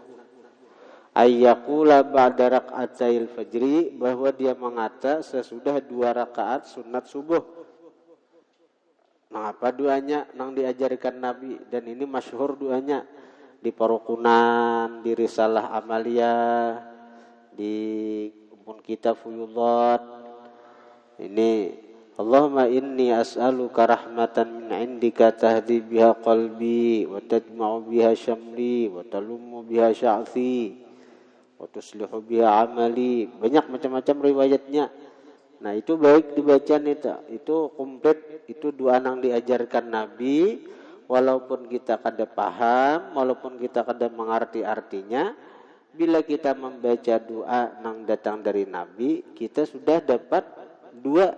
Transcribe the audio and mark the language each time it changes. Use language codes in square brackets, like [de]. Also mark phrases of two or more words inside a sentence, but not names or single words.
[ar] أن يقول بعد ركعتي الفجر, [id] bahwa dia mengata sesudah 2 rakaat sunat subuh. Mengapa doanya yang diajarkan Nabi, dan ini masyhur doanya di parukunan, di risalah amaliyah, di kitab fuyudat. [ar] Ini اللهم إني أسألك رحمة من عندك تهدي بها قلبي وتجمع بها شملي وتلم بها شعثي وتصلح بها عملي. [bjn] Banyak macam-macam riwayatnya. Nah, itu baik dibacaan itu komplit, itu doa yang diajarkan Nabi. Walaupun kita kada paham, walaupun kita kada mengerti artinya, bila kita membaca doa yang datang dari Nabi, kita sudah dapat dua.